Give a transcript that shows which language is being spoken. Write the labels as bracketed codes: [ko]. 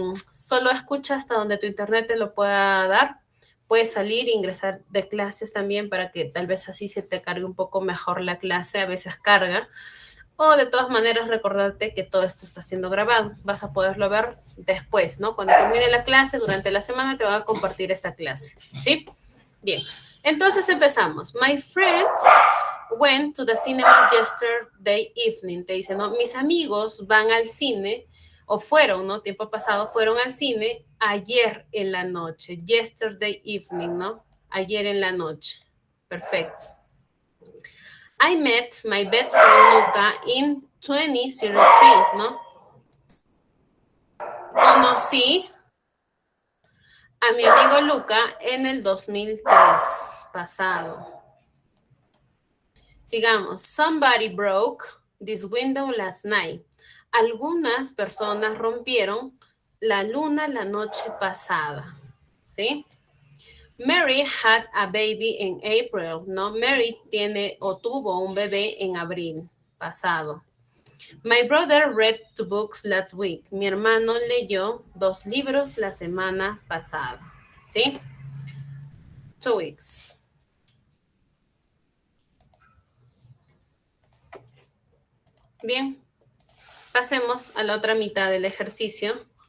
[es] Solo escucha hasta donde tu internet te lo pueda dar. Puedes salir e ingresar de clases también para que tal vez así se te cargue un poco mejor la clase, a veces carga. O de todas maneras recordarte que todo esto está siendo grabado. Vas a poderlo ver después, ¿no? Cuando termine la clase, durante la semana te van a compartir esta clase, ¿sí? Bien, entonces empezamos. [en] My friend went to the cinema yesterday evening. [es] Te dice, ¿no? Mis amigos van al cine, o fueron, ¿no? Tiempo pasado, fueron al cine ayer en la noche. [en] Yesterday evening, [es] ¿no? Ayer en la noche. Perfecto. [en] I met my best friend Luca in 2003, ¿no? [es] Conocí a mi amigo Luca en el 2003 pasado. Sigamos. [en] Somebody broke this window last night. [es] Algunas personas rompieron la luna la noche pasada. ¿Sí? [en] Mary had a baby in April. [es] No, Mary tiene o tuvo un bebé en abril pasado. [en] My brother read 2 books last week. [es] Mi hermano leyó 2 libros la semana pasada. ¿Sí? [en] 2 weeks. [es] Bien, pasemos a la otra mitad del ejercicio.